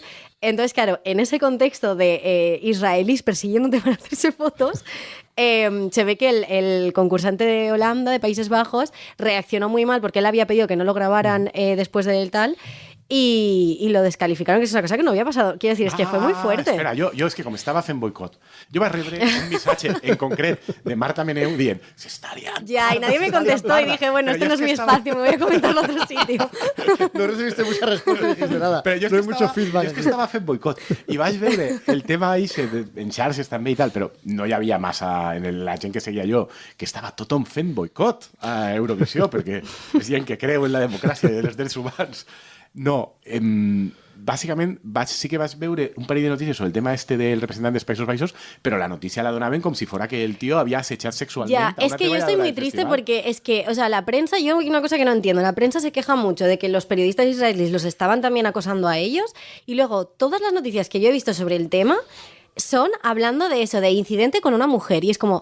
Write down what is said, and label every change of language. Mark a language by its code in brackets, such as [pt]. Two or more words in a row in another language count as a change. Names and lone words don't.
[es] Entonces, claro, en ese contexto de israelíes persiguiéndote para hacerse fotos, se ve que el concursante de Holanda, de Países Bajos, reaccionó muy mal porque él había pedido que no lo grabaran después del tal. Y lo descalificaron, que es una cosa que no había pasado. Quiero decir, es que fue muy fuerte. Espera, [ca] jo és que com estava fent boicot, jo vaig rebre un missatge en concret de Marta Meneu dient s'està liant. [es] Ya, y nadie me contestó y dije, bueno, este no es mi espacio, me voy a comentarlo a otro sitio. No recibiste mucha respuesta ni dijiste nada. [ca] Però jo [es] no hay mucho feedback. [ca] Jo és que estava fent boicot i vaig veure el tema en xarxes també i tal, però no hi havia massa en la gent que seguia jo, que estava tothom fent boicot a Eurovisió, perquè és gent que creu en la democràcia i en els drets humans. No, bàsicament sí que vaig veure un parell de notícies sobre el tema del representant dels Països Baixos, però la notícia la donaven com si [es] fuera que el tío había acechado sexualmente. Ya, es que yo estoy muy triste porque es que, o sea, la prensa, yo una cosa que no entiendo, la prensa se queja mucho de que los periodistas israelíes los estaban también acosando a ellos y luego todas las noticias que yo he visto sobre el tema son hablando de eso, de incidente con una mujer y es como...